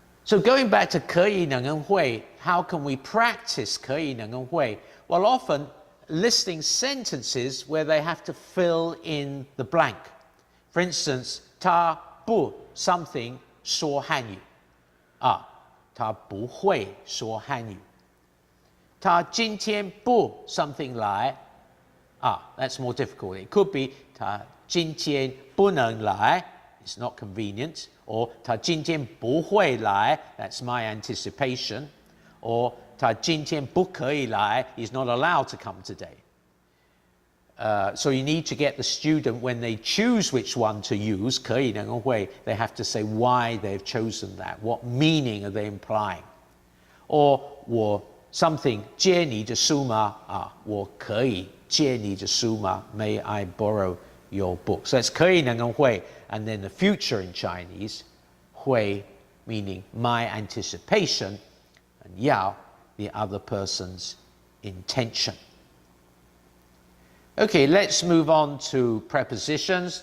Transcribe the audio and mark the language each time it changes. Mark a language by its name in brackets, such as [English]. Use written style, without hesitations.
[English] So going back to [Chinese] 可以能跟会, [English] how can we practice 可以能跟会? Well, often listing sentences where they have to fill in the blank. For instance, [Chinese] 他不 [English] something [Chinese] 说汉语. 他不会说汉语. 他今天不 [English] something [Chinese] 来. [English] That's more difficult. It could be [Chinese] 他今天不能来. [English] It's not convenient. Or [Chinese] 他今天不会来. [English] That's my anticipation. Or [Chinese] 他今天不可以来. [English] He's not allowed to come today. So you need to get the student, when they choose which one to use, [Chinese] 可以能跟会, [English] they have to say why they've chosen that. What meaning are they implying? Or [Chinese] 我 [English] something [Chinese] 借你的书吗? 我可以借你的书吗? [English] May I borrow your book? So it's [Chinese] 可以能跟会, [English] and then the future in Chinese, 会 meaning my anticipation, and yao, the other person's intention. Okay, let's move on to prepositions.